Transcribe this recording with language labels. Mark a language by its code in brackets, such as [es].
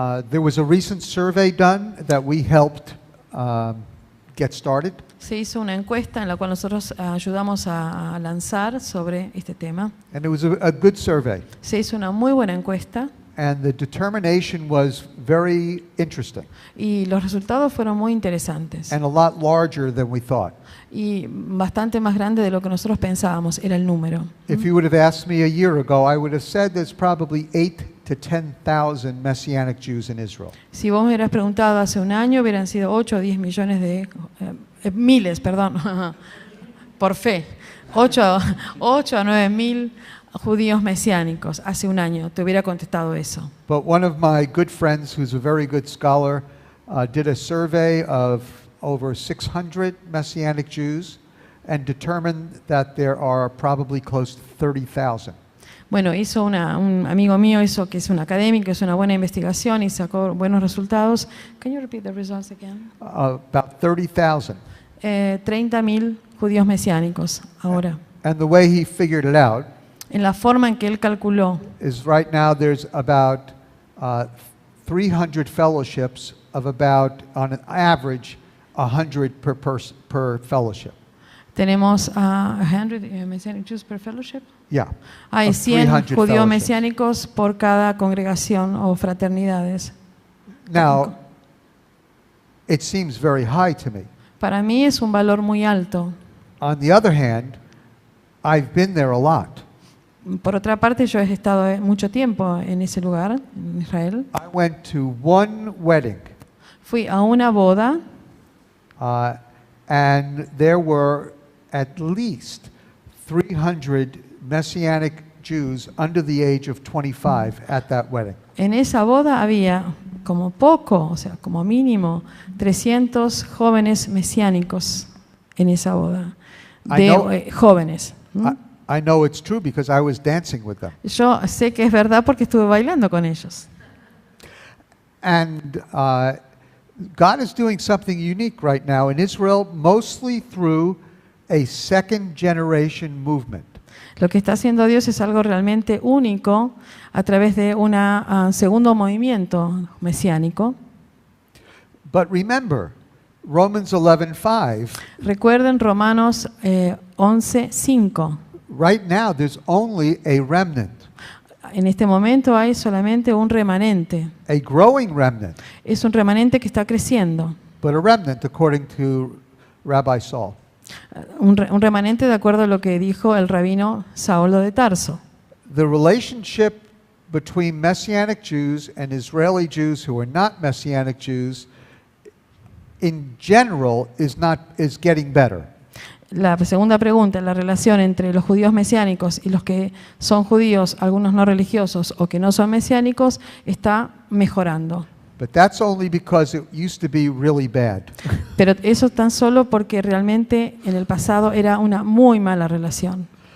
[en] There was a recent survey done that we helped get started. [es] Se hizo una encuesta en la cual nosotros ayudamos a lanzar sobre este tema. [en] And it was a good survey. [es] Se hizo una muy buena encuesta [en] And the determination was very interesting [es] y los resultados fueron muy interesantes [en] and a lot larger than we thought. [es] y bastante más grande de lo que nosotros pensábamos era el número. [en] If you would have asked me a year ago, I would have said there's probably 8,000 to 10,000 Messianic Jews in Israel. [es] Si vos me hubieras preguntado hace un año, hubieran sido 8 o 10 millones de miles, perdón, por fe. 8 a 9 mil judíos mesiánicos hace un año. Te hubiera contestado eso. [en] But one of my good friends, who's a very good scholar, did a survey of over 600 Messianic Jews and determined that there are probably close to 30,000. [es] Bueno, un amigo mío que es un académico, hizo una buena investigación y sacó buenos resultados. [en] Can you repeat the results again? About 30,000. [es] 30.000 judíos mesiánicos ahora. [en] And the way he figured it out [es] En la forma en que él calculó, [en] is right now there's about 300 fellowships of about, on an average, 100 per fellowship. [es] tenemos [en] 100 Messianic Jews per fellowship. Yeah. [es] Hay [en] of 100 300 [es] judíos [en] fellowships. [es] mesiánicos por cada congregación o fraternidades. [en] Now, it seems very high to me. [es] Para mí es un valor muy alto. [en] On the other hand, I've been there a lot. [es] Por otra parte, yo he estado mucho tiempo en ese lugar, en Israel. [en] I went to one wedding, [es] Fui a una boda [en] and there were at least 300 Messianic Jews under the age of 25 at that wedding. [es] En esa boda había como poco, o sea, como mínimo, 300 jóvenes mesiánicos en esa boda. [en] I know- [es] Jóvenes. [en] I know it's true because I was dancing with them. [es] Yo sé que es verdad porque estuve bailando con ellos. [en] And God is doing something unique right now in Israel, mostly through a second generation movement. [es] Lo que está haciendo Dios es algo realmente único a través de un segundo movimiento mesiánico. [en] But remember, Romans 11:5, [es] Recuerden Romanos 11:5. [en] right now there's only a remnant, [es] En este momento hay solamente un remanente. [en] a growing remnant, [es] Es un remanente que está creciendo. [en] but a remnant according to Rabbi Saul. [es] Un remanente de acuerdo a lo que dijo el rabino Saulo de Tarso. [en] The relationship between Messianic Jews and Israeli Jews who are not Messianic Jews in general is getting better. [es] La segunda pregunta, la relación entre los judíos mesiánicos y los que son judíos, algunos no religiosos o que no son mesiánicos, está mejorando. [en] But that's only because it used to be really bad. [es] Pero eso tan solo porque realmente en el pasado era una muy mala relación.